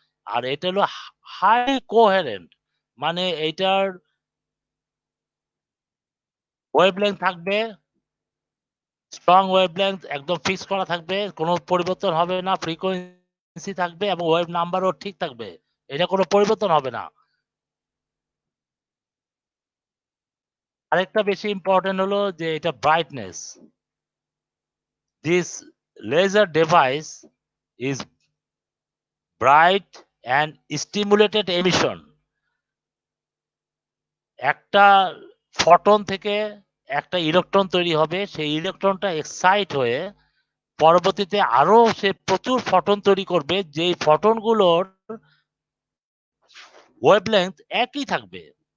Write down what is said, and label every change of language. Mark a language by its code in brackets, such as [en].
[bn] আর এটা হলো high coherent, মানে এইটার ওয়েভলেংথ থাকবে স্ট্রং ওয়েভলেংথ, একদম ফিক্স করা থাকবে, কোনো পরিবর্তন হবে না, ফ্রিকোয়েন্সি থাকবে এবং ওয়েভ নাম্বারও ঠিক থাকবে, এটা কোনো পরিবর্তন হবে না। আরেকটা বেশি ইম্পর্টেন্ট হলো যে এটা brightness, [en] This laser device is bright and stimulated emission. [bn] একটা ফটন থেকে একটা ইলেকট্রন তৈরি হবে, সেই ইলেকট্রনটা এক্সাইট হয়ে পরবর্তীতে আরো সে প্রচুর ফটন তৈরি করবে, যেই ফটনগুলোর ওয়েভলেংথ একই থাকবে।